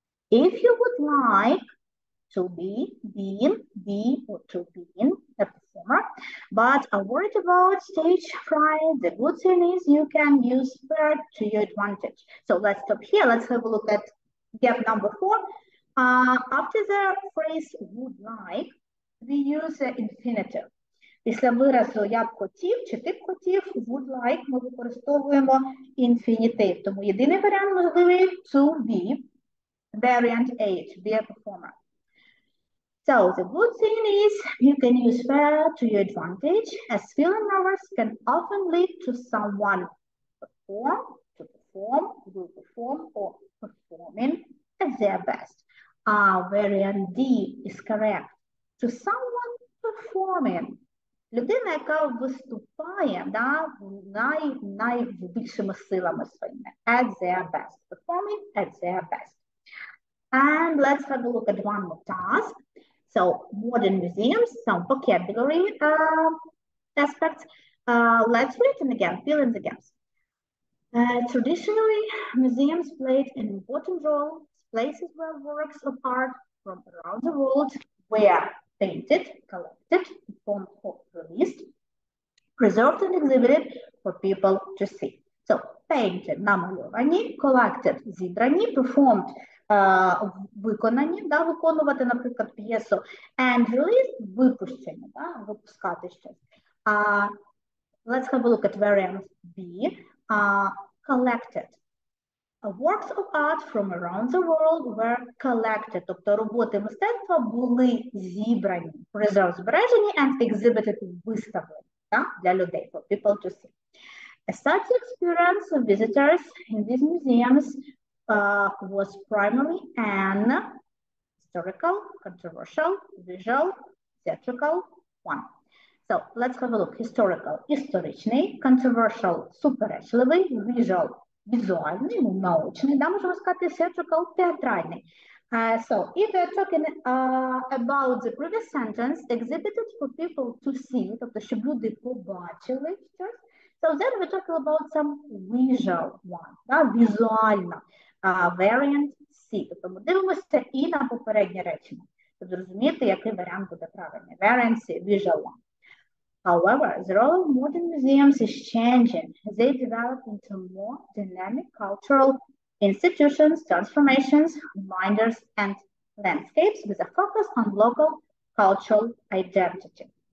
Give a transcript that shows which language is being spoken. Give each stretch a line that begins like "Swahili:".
English: If you would like to be, or to be a performer, but are worried about stage fright, the good thing is you can use verb to your advantage. So let's stop here. Let's have a look at gap number 4. After the phrase would like, we use the infinitive.
Ukrainian: Після виразу я б хотів, чи ти б хотів,
English: would like,
Ukrainian: ми використовуємо інфінітив. Тому єдиний варіант можливий
English: to be, variant A, to be a performer. So the good thing is you can use verb to your advantage, as feeling nervous can often lead to someone perform, to perform, will perform, or performing at their best. Variant D is correct. To someone performing.
Ukrainian: Людина, яка виступає найбільшими силами своїми.
English: At their best. Performing at their best. And let's have a look at one more task. So, modern museums, some vocabulary aspects. Let's read them again, fill in the gaps. Traditionally, museums played an important role. Places where works of art from around the world were painted, collected, performed or released, preserved and exhibited for people to see. So, painted,
Ukrainian: намальовані, collected, зібрані, performed, виконані, виконувати, наприклад, п'єсу,
English: and released,
Ukrainian: випущені, випускати щось.
English: Let's have a look at variant B. Collected. Works of art from around the world were collected,
Ukrainian: тобто роботи мистецтва були зібрані,
English: preserved, збережені, and exhibited,
Ukrainian: виставлені для людей,
English: for people to see. Such experience of visitors in these museums was primarily an historical, controversial, visual, theatrical one. So, let's have a look.
Ukrainian: Historical, історичний, controversial, суперечливий, visual, візуальний, научний, можемо сказати, theatrical, театральний.
English: So, if we're talking about the previous sentence, exhibited for people to see,
Ukrainian: тобто, щоб люди побачили щось,
English: so then we're talking about some visual one, візуальна, variant C.
Ukrainian: Тобто, ми дивимося і на попереднє речення, щоб зрозуміти, який варіант буде правильний.
English: Variant C, visual one. However, the role of modern museums is changing. They develop into more dynamic cultural institutions, transformations, reminders, and landscapes with a focus on local cultural identity.